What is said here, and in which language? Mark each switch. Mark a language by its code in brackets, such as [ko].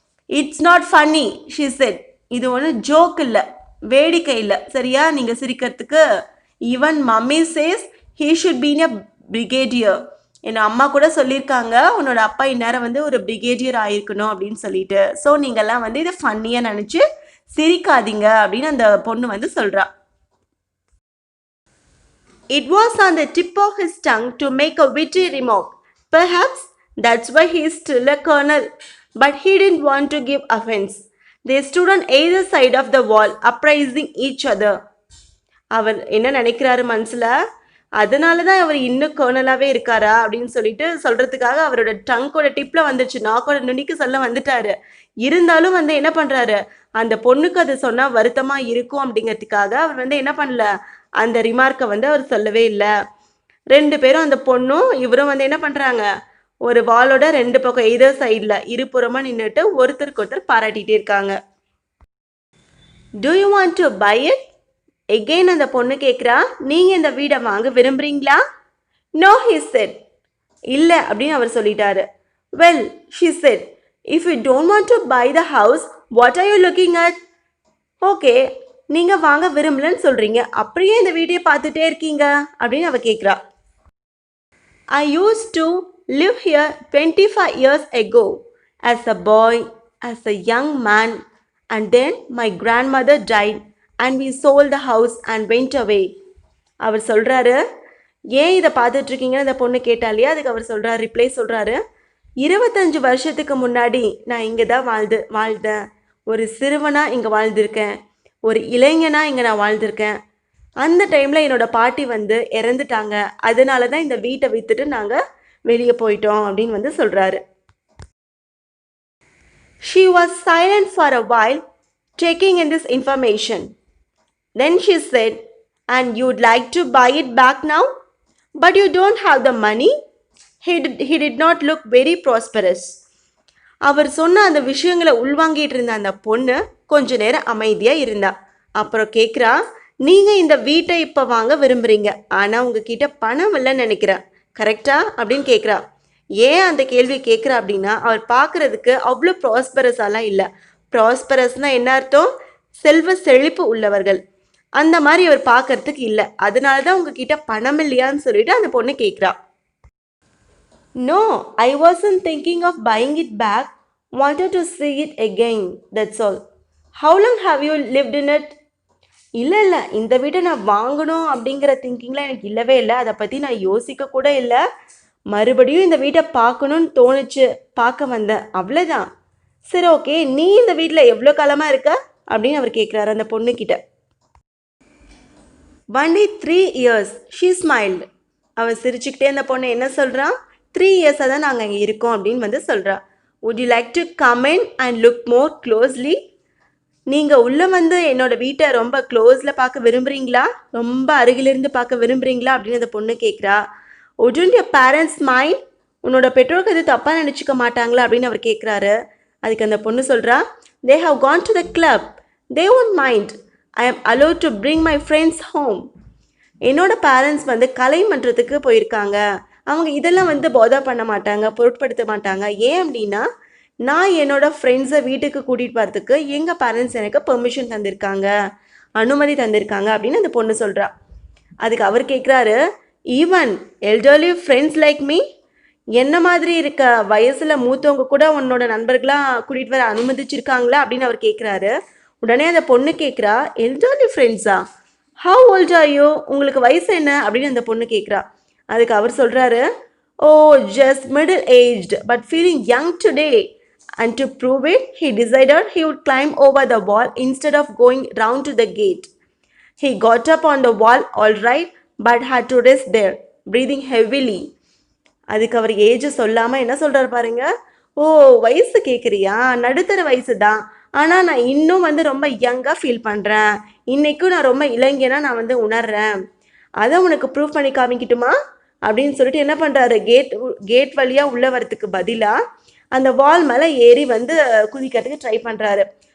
[en] It's not funny she said. [ta] இது ஒன்றும் joke இல்லை, வேடிக்கை இல்லை, சரியா நீங்கள் சிரிக்கிறதுக்கு. [en] Even mummy says he should been a brigadier. [ta] என் அம்மா கூட சொல்லியிருக்காங்க உன்னோட அப்பா இந்நேரம் வந்து ஒரு பிரிகேடியர் ஆயிருக்கணும் அப்படின்னு சொல்லிட்டு. ஸோ நீங்கள்லாம் வந்து இதை ஃபன்னியாக நினச்சி சிரிக்காதீங்க அப்படின்னு அந்த பொண்ணு வந்து சொல்கிறா. [en] It was on the tip of his tongue to make a witty remark. Perhaps that's why he is still a colonel. But he didn't want to give offense. They stood on either side of the wall, appraising each other. [ta] அவர் என்ன நினைக்கிறாரு மனசில், அதனால தான் அவர் இன்னும் கர்னலாகவே இருக்காரா அப்படின்னு சொல்லிட்டு சொல்கிறதுக்காக அவரோட டங்கோட டிப்பில் வந்துச்சு, நாக்கோட நுனிக்கு சொல்ல வந்துட்டாரு. இருந்தாலும் வந்து என்ன பண்ணுறாரு, அந்த பொண்ணுக்கு அது சொன்னால் வருத்தமாக இருக்கும் அப்படிங்கிறதுக்காக அவர் வந்து என்ன பண்ணல, அந்த ரிமார்க்கை வந்து அவர் சொல்லவே இல்லை. 2 பேரும், அந்த பொண்ணும் இவரும் வந்து என்ன பண்ணுறாங்க, ஒரு வாலோட 2 பக்கம் எய்தர் சைடில் இருபுறமாக நின்றுட்டு ஒருத்தருக்கு ஒருத்தர் பாராட்டிகிட்டே இருக்காங்க. [en] Do you want to buy it? Again [ta] அந்த பொண்ணு கேட்குறா, நீங்கள் இந்த வீடை வாங்க விரும்புகிறீங்களா? [en] No, he said. [ta] இல்லை அப்படின்னு அவர் சொல்லிட்டாரு. [en] Well, she said, if you don't want to buy the house, what are you looking at? [ta] Okay, நீங்கள் வாங்க விரும்பலன்னு சொல்கிறீங்க, அப்படியே இந்த வீடியோ பார்த்துட்டே இருக்கீங்க அப்படின்னு அவ கேட்குறா. [en] I use to live here 25 years ago as a boy, as a young man, and then my grandmother died and we sold the house and went away. [ta] அவர் சொல்கிறாரு, ஏன் இதை பார்த்துட்ருக்கீங்கன்னு அந்த பொண்ணு கேட்டாலையே, அதுக்கு அவர் சொல்கிறார், ரிப்ளை சொல்கிறாரு, 25 வருஷத்துக்கு முன்னாடி நான் இங்கே தான் வாழ்ந்தேன். ஒரு சிறுவனாக இங்கே வாழ்ந்திருக்கேன், ஒரு இளைஞனாக இங்கே நான் வாழ்ந்திருக்கேன். அந்த டைமில் என்னோட பாட்டி வந்து இறந்துட்டாங்க, அதனால தான் இந்த வீட்டை விற்றுட்டு நாங்கள் வெளியே போயிட்டோம் அப்படின்னு வந்து சொல்கிறாரு. [en] She was silent for a while, taking in this information. Then she said, and you'd like to buy it back now? But you don't have the money? He did not look very prosperous. [ta] அவர் சொன்ன அந்த விஷயங்களை உள்வாங்கிட்டு இருந்த அந்த பொண்ணு கொஞ்ச நேரம் அமைதியாக இருந்தா. அப்புறம் கேட்குறா, நீங்கள் இந்த வீட்டை இப்போ வாங்க விரும்புகிறீங்க, ஆனால் உங்ககிட்ட பணம் இல்லைன்னு நினைக்கிறேன், கரெக்டா அப்படின்னு கேட்குறா. ஏன் அந்த கேள்வி கேட்குறா அப்படின்னா, அவர் பார்க்குறதுக்கு அவ்வளோ ப்ராஸ்பரஸாலாம் இல்லை. ப்ராஸ்பரஸ்னால் என்ன அர்த்தம்? செல்வ செழிப்பு உள்ளவர்கள், அந்த மாதிரி அவர் பார்க்கறதுக்கு இல்லை. அதனால தான் உங்ககிட்ட பணம் இல்லையான்னு சொல்லிட்டு அந்த பொண்ணு கேட்குறா. [en] No, I wasn't thinking of buying it back, wanted to see it again, that's all. How long have you lived in it? [ta] இல்லை, இந்த வீட்டை நான் வாங்கணும் அப்படிங்கிற திங்கிங்லாம் எனக்கு இல்லவே இல்லை, அதை பற்றி நான் யோசிக்க கூட இல்லை. மறுபடியும் இந்த வீட்டை பார்க்கணும்னு தோணுச்சு, பார்க்க வந்தேன், அவ்வளோதான். சரி, ஓகே, நீ இந்த வீட்டில் எவ்வளோ காலமாக இருக்க அப்படின்னு அவர் கேட்குறாரு அந்த பொண்ணுக்கிட்ட. [en] 3 years, she smiled. [ta] அவன் சிரிச்சுக்கிட்டே அந்த பொண்ணு என்ன சொல்கிறான், 3 இயர்ஸாக தான் நாங்கள் இங்கே இருக்கோம் அப்படின்னு வந்து சொல்கிறா. [en] would you like to come in and look more closely? [ta] நீங்கள் உள்ளே வந்து என்னோடய வீட்டை ரொம்ப க்ளோஸில் பார்க்க விரும்புகிறீங்களா, ரொம்ப அருகிலிருந்து பார்க்க விரும்புகிறீங்களா அப்படின்னு அந்த பொண்ணு கேட்குறா. [en] wouldn't your parents mind? [ta] உன்னோட பெற்றோருக்கு எது தப்பாக நினச்சிக்க மாட்டாங்களா அப்படின்னு அவர் கேட்குறாரு. அதுக்கு அந்த பொண்ணு சொல்கிறா, [en] they have gone to the club, they won't mind. I am allowed to bring my friends home. [ta] என்னோட பேரண்ட்ஸ் வந்து கலை மன்றத்துக்கு போயிருக்காங்க, அவங்க இதெல்லாம் வந்து போதா பண்ண மாட்டாங்க, பொருட்படுத்த மாட்டாங்க. ஏன் அப்படின்னா நான் என்னோட ஃப்ரெண்ட்ஸை வீட்டுக்கு கூட்டிகிட்டு வரதுக்கு எங்கள் பேரண்ட்ஸ் எனக்கு பெர்மிஷன் தந்திருக்காங்க, அனுமதி தந்திருக்காங்க அப்படின்னு அந்த பொண்ணு சொல்கிறா. அதுக்கு அவர் கேட்குறாரு, [en] even elderly friends like me, [ta] என்ன மாதிரி இருக்க வயசில் மூத்தவங்க கூட உன்னோட நண்பர்களாக கூட்டிகிட்டு வர அனுமதிச்சிருக்காங்களா அப்படின்னு அவர் கேட்குறாரு. உடனே அந்த பொண்ணு கேட்குறா, எல்டர்லி ஃப்ரெண்ட்ஸா, [en] how old are you, [ta] உங்களுக்கு வயசு என்ன அப்படின்னு அந்த பொண்ணு கேட்குறா. அதுக்கு அவர் சொல்கிறாரு, [en] Oh just middle aged but feeling young today. And to prove it, he decided he would climb over the wall instead of going round to the gate. He got up on the wall all right, but had to rest there, breathing heavily. [ta] அதுக்கு அவர் age சொல்லாமல் என்ன சொல்கிறார் பாருங்க, ஓ வயசு கேட்குறியா, நடுத்தர வயசு தான், ஆனால் நான் இன்னும் வந்து ரொம்ப யங்காக ஃபீல் பண்ணுறேன், இன்றைக்கும் நான் ரொம்ப இளைஞனா நான் வந்து உணர்றேன், அதை உனக்கு ப்ரூவ் பண்ணி காமிக்கிட்டுமா அப்படின்னு சொல்லிட்டு என்ன பண்ணுறாரு, கேட் வழியாக உள்ளே வரத்துக்கு பதிலாக அந்த வால் மேலே ஏறி வந்து குதிக்கிறதுக்கு ட்ரை பண்ணுறாரு.